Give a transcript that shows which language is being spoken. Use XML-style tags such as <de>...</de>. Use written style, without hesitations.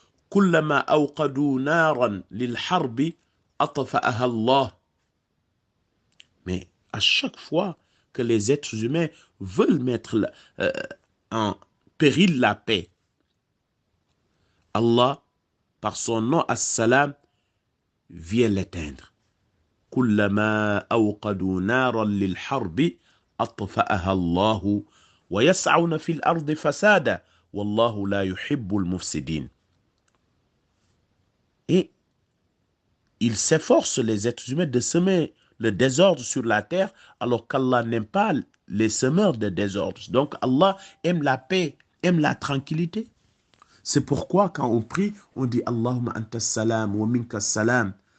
<ar>Kullama awqadu naran lil harbi atfa'aha Allah.</ar> <fr>Mais à chaque fois que les êtres humains veulent mettre en péril la paix, Allah, par son nom As-Salam, vient l'éteindre.</fr> <ar>كلما أوقدوا نارا للحرب أطفأها الله ويسعون في الأرض فسادا والله لا يحب المفسدين.</ar> <fr>Et ils s'efforcent, les êtres humains, de semer le désordre sur la terre, alors qu'Allah n'aime pas les semeurs de désordre. Donc Allah aime la paix, aime la tranquillité. C'est pourquoi quand on prie, on dit</fr> <ar>Allahumma anta salam wa minka salam.</ar>